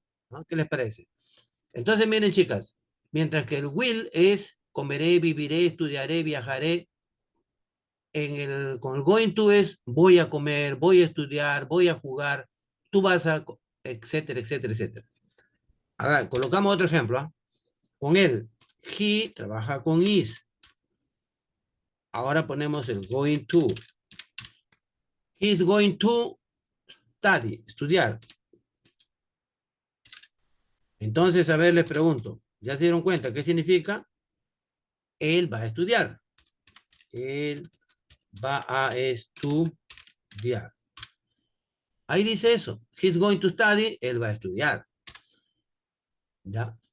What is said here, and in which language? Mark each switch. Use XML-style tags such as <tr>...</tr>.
<es>¿No? ¿Qué les parece? Entonces, miren, chicas, mientras que el will es comeré, viviré, estudiaré, viajaré, con el going to es voy a comer, voy a estudiar, voy a jugar, tú vas a, etcétera, etcétera, etcétera. Ahora, colocamos otro ejemplo. ¿Ah? Con él, he trabaja con is. Ahora ponemos el going to.</es> <en>He's going to study, estudiar.</en> <es>Entonces, a ver, les pregunto, ¿ya se dieron cuenta qué significa? Él va a estudiar. Él va a estudiar. Ahí dice eso.</es> <en>He's going to study.</en> <es>Él va a estudiar. ¿Ya?</es>